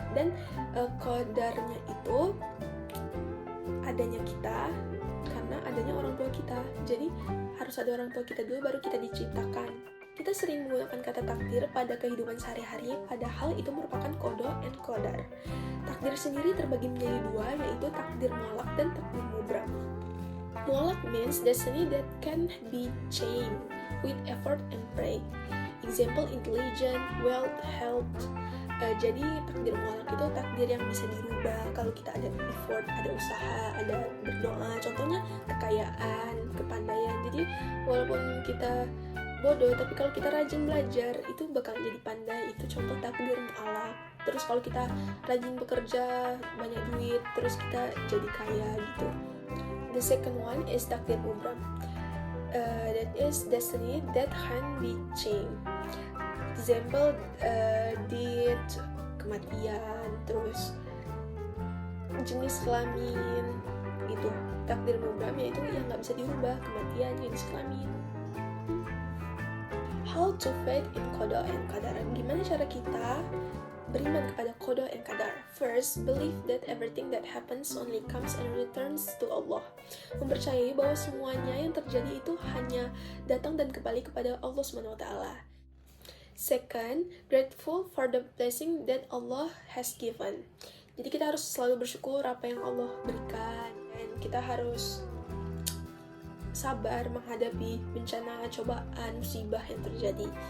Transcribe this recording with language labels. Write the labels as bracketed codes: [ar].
[id] Dan kodarnya itu adanya kita karena adanya orang tua kita. Jadi harus ada orang tua kita dulu baru kita diciptakan. Kita sering menggunakan kata takdir pada kehidupan sehari-hari, padahal itu merupakan qada and qadar. Takdir sendiri terbagi menjadi dua, yaitu takdir mu'allaq dan takdir mubram. [en] Mu'allaq means destiny that can be changed with effort and prayer. Example, intelligence, wealth, health. [id] Jadi takdir mu'allaq itu takdir yang bisa dirubah kalau kita ada effort, ada usaha, ada berdoa. Contohnya kekayaan, kepandaian. Jadi walaupun kita bodoh, tapi kalau kita rajin belajar itu bakal jadi pandai. Itu contoh takdir mu'allaq. Terus kalau kita rajin bekerja, banyak duit, terus kita jadi kaya gitu. [en] The second one is takdir mubram. That is destiny that can be changed. Example, death, [id] kematian, terus jenis kelamin itu. Takdir mubram yaitu yang nggak bisa dirubah, kematian, jenis kelamin. [en] How to faith in qada and qadar. [id] Gimana cara kita beriman kepada qada and qadar? [en] First, believe that everything that happens only comes and returns to Allah. [id] Mempercayai bahwa semuanya yang terjadi itu hanya datang dan kembali kepada Allah SWT. [en] Second, grateful for the blessing that Allah has given. [id] Jadi kita harus selalu bersyukur apa yang Allah berikan, dan kita harus sabar menghadapi bencana, cobaan, musibah yang terjadi.